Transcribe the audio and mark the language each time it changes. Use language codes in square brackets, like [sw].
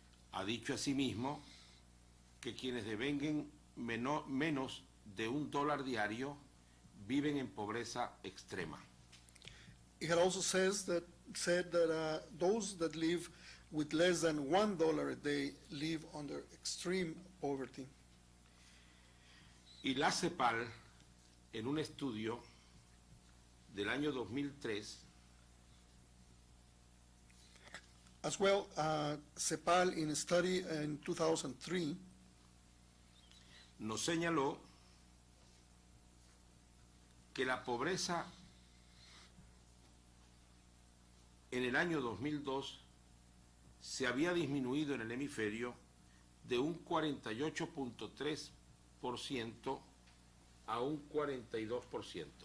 [es] Ha dicho asimismo que quienes devenguen menos de $1 diario viven en pobreza extrema. [en] It had also said that those that live with less than $1 a day live under extreme poverty. [es] Y la CEPAL, en un estudio del año 2003, [en] As well, CEPAL, in a study in 2003, [es] nos señaló que la pobreza en el año 2002 se había disminuido en el hemisferio de un 48.3% a un 42%.